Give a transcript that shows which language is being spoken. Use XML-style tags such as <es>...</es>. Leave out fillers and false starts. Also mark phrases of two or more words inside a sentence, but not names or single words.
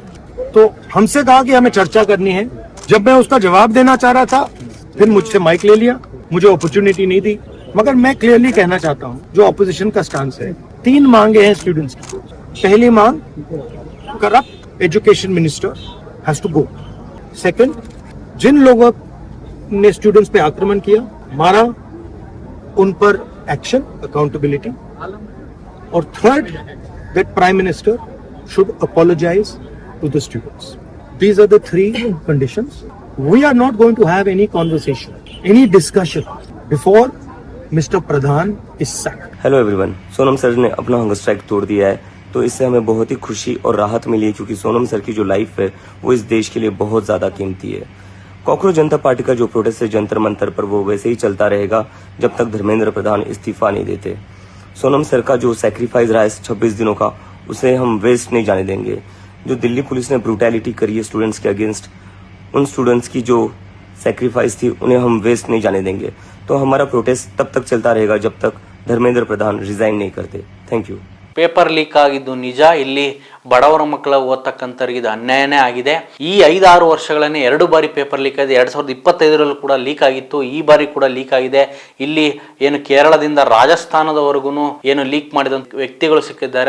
<hi>तो हमसे कहा कि हमें चर्चा करनी है. जब मैं उसका जवाब देना चाह रहा था फिर मुझसे माइक ले लिया मुझे अपॉर्चुनिटी नहीं दी, मगर मैं क्लियरली कहना चाहता हूँ जो ऑपोजिशन का स्टांस है, 3 मांगे हैं स्टूडेंट्स की। पहली मांग,</hi> <en>corrupt education minister has to go.</en> <hi>सेकंड, जिन लोगों ने स्टूडेंट्स पे आक्रमण किया, मारा, उन पर</hi> <en>action, accountability.</en> <hi>और थर्ड,</hi> <en>that Prime Minister should apologize to the students. These are the 3 conditions. We are not going to have any conversation, any discussion before Mr. Pradhan is sacked. hello everyone,</en> <hi>सोनम सर ने अपना</hi> <en>hunger strike</en> <hi>तोड़ दिया है, तो इससे हमें बहुत ही खुशी और राहत मिली है, क्योंकि सोनम सर की जो लाइफ है वो इस देश के लिए बहुत ज्यादा कीमती है। कॉकरोच जनता पार्टी का जो प्रोटेस्ट है जंतर मंतर पर, वो वैसे ही चलता रहेगा जब तक धर्मेंद्र प्रधान इस्तीफा नहीं देते। सोनम सर का जो सैक्रिफाइस रहा है 26 दिनों का, उसे हम वेस्ट नहीं जाने देंगे। जो दिल्ली पुलिस ने ब्रूटैलिटी करी है स्टूडेंट्स के अगेंस्ट, उन स्टूडेंट्स की जो सैक्रिफाइस थी उन्हें हम वेस्ट नहीं जाने देंगे। तो हमारा प्रोटेस्ट तब तक चलता रहेगा जब तक धर्मेंद्र प्रधान रिजाइन नहीं करते।</hi> <en>thank you. paper leak</en> <kn>ಆಗಿದ್ದು ನಿಜ. ಇಲ್ಲಿ ಬಡವರ ಮಕ್ಕಳ ಓದ್ತಕ್ಕಂಥವ್ರಿಗೆ ಇದು ಅನ್ಯಾಯನೇ ಆಗಿದೆ. ಈ 5-6 ವರ್ಷಗಳಲ್ಲಿ 2 ಬಾರಿ</kn> <en>paper leak</en> <kn>ಆಗಿದೆ. 2025 ಕೂಡ ಲೀಕ್ ಆಗಿತ್ತು, ಈ ಬಾರಿ ಕೂಡ ಲೀಕ್ ಆಗಿದೆ. ಇಲ್ಲಿ ಏನು ಕೇರಳದಿಂದ ರಾಜಸ್ಥಾನದವರೆಗೂ ಏನು ಲೀಕ್ ಮಾಡಿದಂತ ವ್ಯಕ್ತಿಗಳು ಸಿಕ್ಕಿದ್ದಾರೆ.</kn>